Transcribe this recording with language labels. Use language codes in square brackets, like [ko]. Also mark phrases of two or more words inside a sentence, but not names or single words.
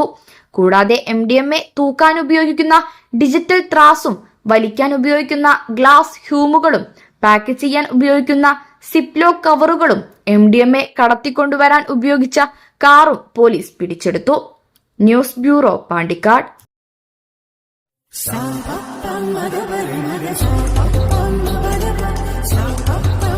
[ml] കൂടാതെ MDMA തൂക്കാൻ ഉപയോഗിക്കുന്ന ഡിജിറ്റൽ ത്രാസും വലിക്കാൻ ഉപയോഗിക്കുന്ന ഗ്ലാസ് ഹ്യൂമുകളും പാക്ക് ചെയ്യാൻ ഉപയോഗിക്കുന്ന സിപ്ലോ കവറുകളും MDMA കടത്തിക്കൊണ്ടുവരാൻ ഉപയോഗിച്ച കാറും പോലീസ് പിടിച്ചെടുത്തു. [en] News Bureau, പാണ്ടിക്കാട്. Sa pa pa ma ga ba re ma ga sa pa pa ma ba ga ba sa pa